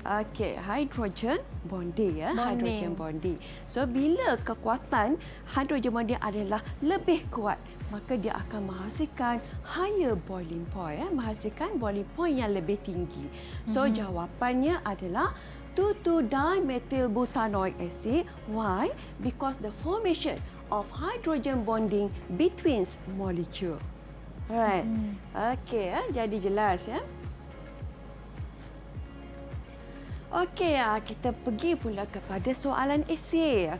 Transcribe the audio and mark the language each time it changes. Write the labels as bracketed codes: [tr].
[ms] Okey, hydrogen bonding ya, hydrogen bonding. So bila kekuatan hydrogen bonding adalah lebih kuat, maka dia akan menghasilkan [en] higher boiling point, [ms] menghasilkan boiling point yang lebih tinggi. So jawapannya adalah 2,2-dimethyl butanoic acid. [en] Why? Because the formation of hydrogen bonding between molecule. [ms] Alright. Okey, jadi jelas ya. Okey, kita pergi pula kepada soalan esei.